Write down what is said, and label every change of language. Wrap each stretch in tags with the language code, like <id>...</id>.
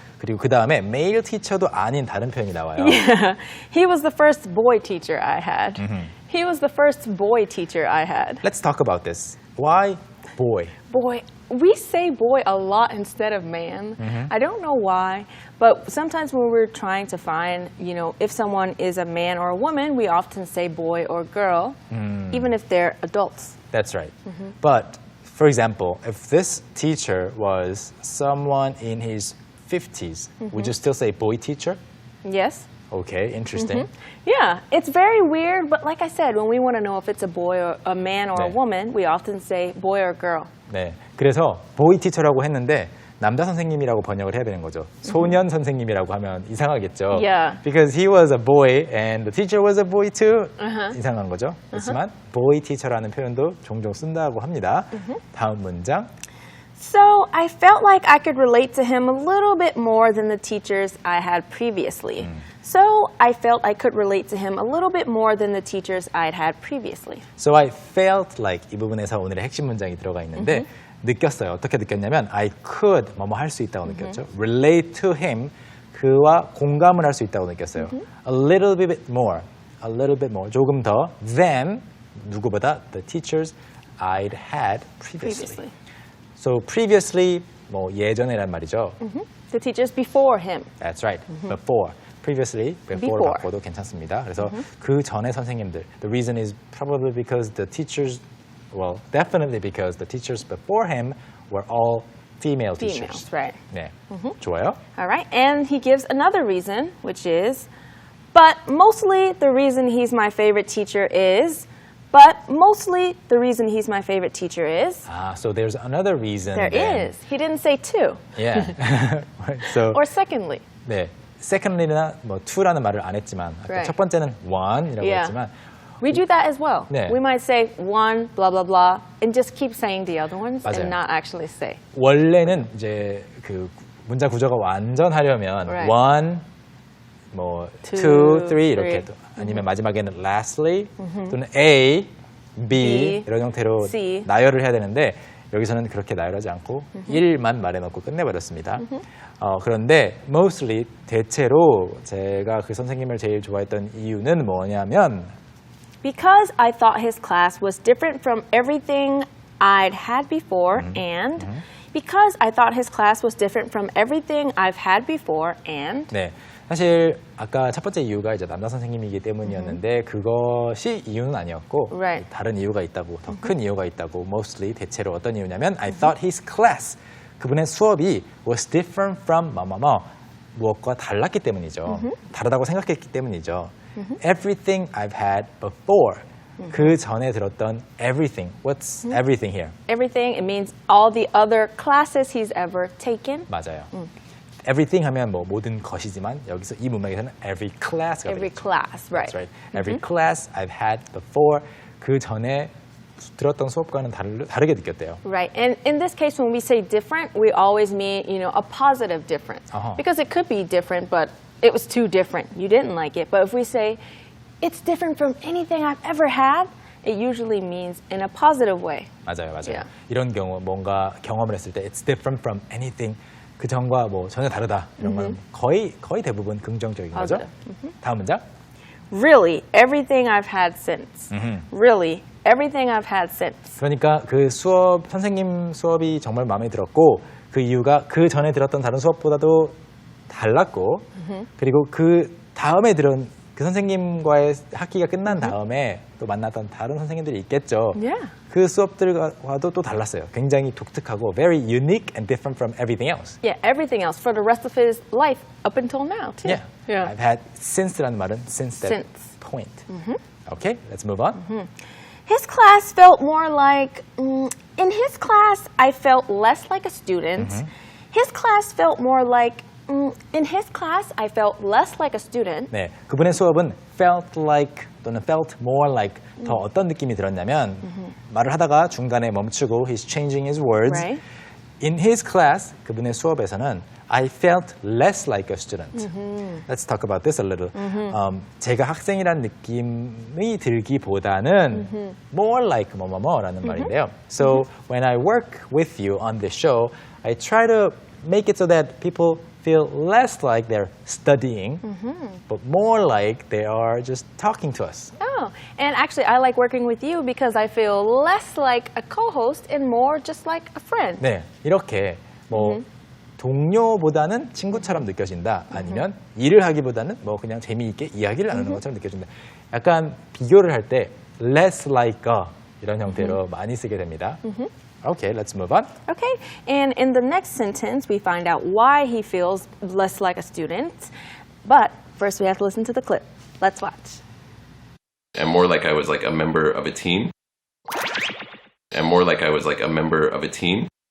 <ko>그리고 그 다음에 male teacher도 아닌 다른 표현이 나와요.</ko> <en>Yeah. He was the first boy teacher I had. He was the first boy teacher I had. Let's talk about this. Why boy? Boy, we say boy a lot instead of man. I don't know why, but sometimes when we're trying to find, if someone is a man or a woman, we often say boy or girl, even if they're adults. That's right. But for example, if this teacher was someone in his 50s, would you still say boy teacher? Yes? Okay, interesting. Yeah, it's very weird, but like I said, when we want to know if it's a boy or a man or a</en> <ko>네.</ko> <en>woman, we often say boy or girl.</en> <ko>네, 그래서 boy teacher라고 했는데 남자 선생님이라고 번역을 해야 되는 거죠. 소년 선생님이라고 하면 이상하겠죠.</ko> <en>Yeah. Because he was a boy and the teacher was a boy too.</en> <ko>이상한 거죠. 그렇지만 boy teacher라는 표현도 종종 쓴다고 합니다. 다음 문장.</ko> <en>So I felt like I could relate to him a little bit more than the teachers I had previously. So I felt I could relate to him a little bit more than the teachers I'd had previously. So I felt like</en> <ko>이 부분에서 오늘의 핵심 문장이 들어가 있는데 느꼈어요. 어떻게 느꼈냐면</ko> <en>I could</en> <ko>뭐뭐 할 수 있다고 느꼈죠.</ko> <en>Relate to him.</en> <ko>그와 공감을 할 수 있다고 느꼈어요.</ko> <en>A little bit more. A little bit more.</en> <ko>조금 더</ko> <en>than</en> <ko>누구보다</ko> <en>the teachers I'd had previously. So previously</en> <ko>뭐 예전에란 말이죠.</ko> <en>The teachers before him. That's right. Before. Previously, before</en> <ko>바꿔도 괜찮습니다. 그래서 그 전에 선생님들.</ko> <en>The reason is probably because the teachers, well, definitely because the teachers before him were all female teachers. Females, right.</en> <ko>네, 좋아요.</ko> <en>All right, and he gives another reason, which is, but mostly the reason he's my favorite teacher is, but mostly the reason he's my favorite teacher is. So there's another reason. There then. is. He didn't say two. Yeah. So, Or secondly.</en> <ko>네, secondly나 뭐 two라는 말을 안 했지만 아까</ko> <en>Right.</en> <ko>첫 번째는 one이라고</ko> <en>Yeah.</en> <ko>했지만</ko> <en>We do that as well.</en> <ko>네.</ko> <en>We might say one, blah, blah, blah, and just keep saying the other ones</en> <ko>맞아요.</ko> <en>and not actually say.</en> <ko>원래는 이제 그 문장 구조가 완전하려면</ko> <en>Right.</en> <ko>one, 뭐</ko> <en>Two, two, three</en> <ko>이렇게</ko> <en>three.</en> <ko>또 아니면 마지막에는 lastly 또는 A, B,</ko> <en>B,</en> <ko>이런 형태로</ko> <en>C.</en> <ko>나열을 해야 되는데 여기서는 그렇게 나열하지 않고 1만 말해놓고 끝내버렸습니다. 그런데 mostly 대체로 제가 그 선생님을 제일 좋아했던 이유는 뭐냐면</ko> <en>Because I thought his class was different from everything I'd had before, and because I thought his class was different from everything I've had before, and</en> <ko>네, 사실 아까 첫 번째 이유가 이제 남자 선생님이기 때문이었는데 그것이 이유는 아니었고</ko> <en>Right.</en> <ko>다른 이유가 있다고 더 큰 이유가 있다고 mostly 대체로 어떤 이유냐면</ko> <en>I thought his class</en> <ko>그분의 수업이</ko> <en>was different from</en> <ko>뭐뭐뭐 무엇과 달랐기 때문이죠. 다르다고 생각했기 때문이죠.</ko> <en>Everything I've had before</en> <ko>그 전에 들었던</ko> <en>everything. What's everything here? everything, it means all the other classes he's ever taken.</en> <ko>맞아요. Everything 하면 뭐 모든 것이지만 여기서 이 문맥에서는</ko> <en>every class</en> <ko>가</ko> <en>Every</en> <ko>되겠죠.</ko> <en>class, right. That's right. Every class I've had before</en> <ko>그 전에 들었던 수업과는 다르게 느꼈대요.</ko> <en>Right. And in this case, when we say different, we always mean, a positive difference. Because it could be different, but it was too different. You didn't like it. But if we say, it's different from anything I've ever had, it usually means in a positive way.</en> <ko>맞아요, 맞아요.</ko> <en>Yeah.</en> <ko>이런 경우 뭔가 경험을 했을 때</ko> <en>it's different from anything</en> <ko>그 전과 뭐 전혀 다르다 이런 건 거의 대부분 긍정적인 거죠. 다음 문장.</ko> <en>Really, everything I've had since. Really, everything I've had since.</en> <ko>그러니까 그 수업 선생님 수업이 정말 마음에 들었고 그 이유가 그 전에 들었던 다른 수업보다도 달랐고 그리고 그 다음에 들은 그 선생님과의 학기가 끝난 다음에 또 만났던 다른 선생님들이 있겠죠.</ko> <en>Yeah.</en> <ko>그 수업들과도 또 달랐어요. 굉장히 독특하고</ko> <en>very unique and different from everything else. Yeah, everything else for the rest of his life up until now, too. Yeah. I've had since</en> <ko>라는 말은</ko> <en>since that Since. point. Okay, let's move on. His class felt more like, in his class, I felt less like a student. His class felt more like, in his class, I felt less like a student.</en> <ko>네, 그분의 수업은</ko> <en>felt like</en> <ko>또는</ko> <en>felt more like</en> <ko>더 어떤 느낌이 들었냐면 말을 하다가 중간에 멈추고</ko> <en>he's changing his words. Right. In his class,</en> <ko>그분의 수업에서는</ko> <en>I felt less like a student. Let's talk about this a little.</en> <ko>제가 학생이란 느낌이 들기보다는</ko> <en>more like</en> <ko>뭐뭐뭐라는 말인데요.</ko> <en>So when I work with you on this show, I try to make it so that people feel less like they're studying, but more like they are just talking to us. Oh, and actually, I like working with you because I feel less like a co-host and more just like a friend.</en> <ko>네, 이렇게 뭐 동료보다는 친구처럼 느껴진다. 아니면 일을 하기보다는 뭐 그냥 재미있게 이야기를 나누는 것처럼 느껴진다. 약간 비교를 할 때</ko> <en>less like a</en> <ko>이런 형태로 많이 쓰게 됩니다.</ko> <en>Okay, let's move on. Okay, and in the next sentence, we find out why he feels less like a student. But first, we have to listen to the clip. Let's watch. And more like I was like a member of a team. And more like I was like a member of a team.</en>